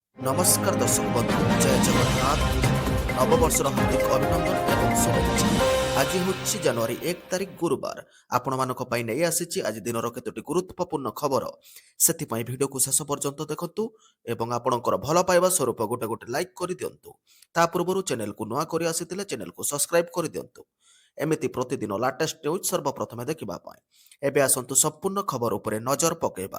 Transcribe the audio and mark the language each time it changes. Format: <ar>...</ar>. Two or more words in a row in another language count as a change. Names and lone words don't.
<or>ନମସ୍କାର ଦର୍ଶକ ବନ୍ଧୁ, ଜୟ ଜଗନ୍ନାଥ। ନବବର୍ଷର ହାର୍ଦ୍ଦିକ ଅଭିନନ୍ଦନ ଏବଂ ଶୁଭେଚ୍ଛା। ଆଜି ହଚ୍ଛେ ଜାନୁଆରୀ 1 ତାରିଖ ଗୁରୁବାର। ଆପଣମାନଙ୍କ ପାଇଁ ନେଇ ଆସିଛି ଆଜି ଦିନର କେତୋଟି ଗୁରୁତ୍ୱପୂର୍ଣ୍ଣ ଖବର। ସେଥିପାଇଁ ଭିଡ଼ିଓକୁ ଶେଷ ପର୍ଯ୍ୟନ୍ତ ଦେଖନ୍ତୁ ଏବଂ ଆପଣଙ୍କର ଭଲ ପାଇବା ସ୍ୱରୂପ ଗୋଟେ ଗୋଟେ ଲାଇକ୍ କରିଦିଅନ୍ତୁ। ତା ପୂର୍ବରୁ ଚ୍ୟାନେଲକୁ ନୂଆ କରି ଆସିଥିଲେ ଚ୍ୟାନେଲକୁ ସବସ୍କ୍ରାଇବ୍ କରିଦିଅନ୍ତୁ। ଏମିତି ପ୍ରତିଦିନ ଲାଟେଷ୍ଟ ନ୍ୟୁଜ୍ ସର୍ବପ୍ରଥମେ ଦେଖିବା ପାଇଁ ଏବେ ଆସନ୍ତୁ ସମ୍ପୂର୍ଣ୍ଣ ଖବର ଉପରେ ନଜର ପକାଇବା।</or>